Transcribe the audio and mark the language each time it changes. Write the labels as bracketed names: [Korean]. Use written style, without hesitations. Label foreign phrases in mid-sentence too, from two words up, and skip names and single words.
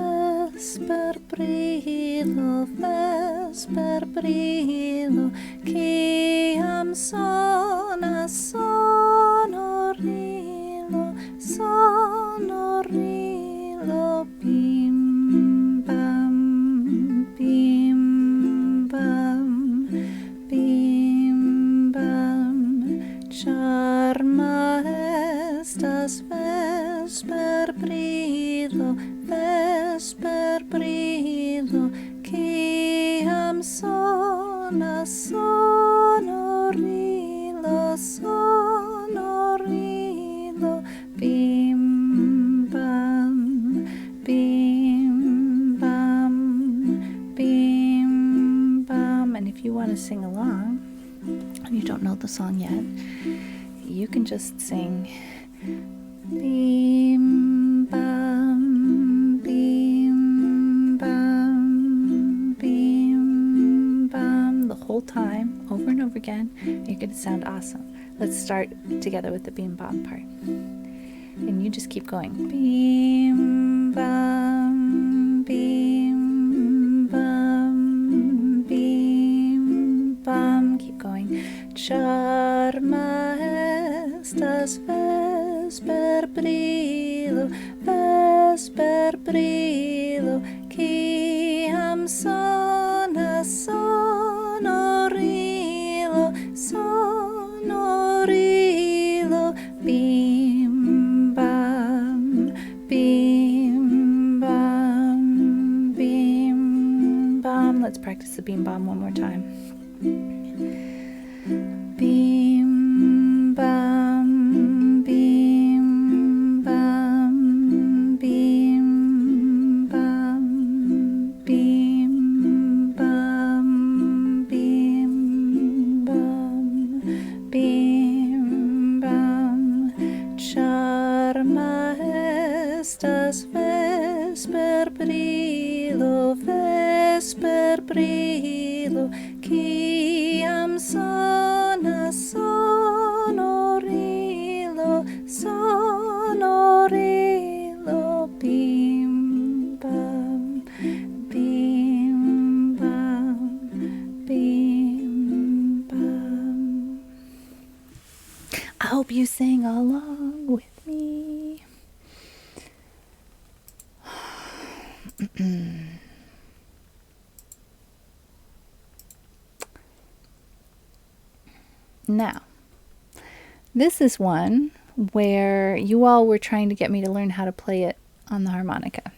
[Esperanto] vesperbrilo, vesperbrilo, kiam sonas sonorilo, sonorilo, bim bam, bim bam, bim bam. Charma estas vesperbrilo, vesperbrilo, kiam sonas sonorilo, sonorilo, bim bam, bim bam, bim bam. [English] And if you want to sing along and you don't know the song yet, you can just sing [Esperanto] bim bam, bim bam, bim bam, [English] the whole time, over and over again. You're going to sound awesome. Let's start together with the bim bam part. And you just keep going. [Esperanto] Bim bam, bim bam, bim bam. [English] Keep going. [Esperanto] Charma estas vesperbrilo, vesperbrilo, kiam sonas sonorilo, sonorilo, bim bam, bim bam, bim bam. [English] Let's practice the bim bam one more time. [Esperanto] Bim bam, bim bam, bim bam, bim bam, bim bam, bim bam. Charma estas vesperbrilo, vesperbrilo, kiam sonas sonorilo, sonorilo, bim bam, bim bam, bim bam. [English] I hope you sang along with me. Now, this is one where you all were trying to get me to learn how to play it on the harmonica.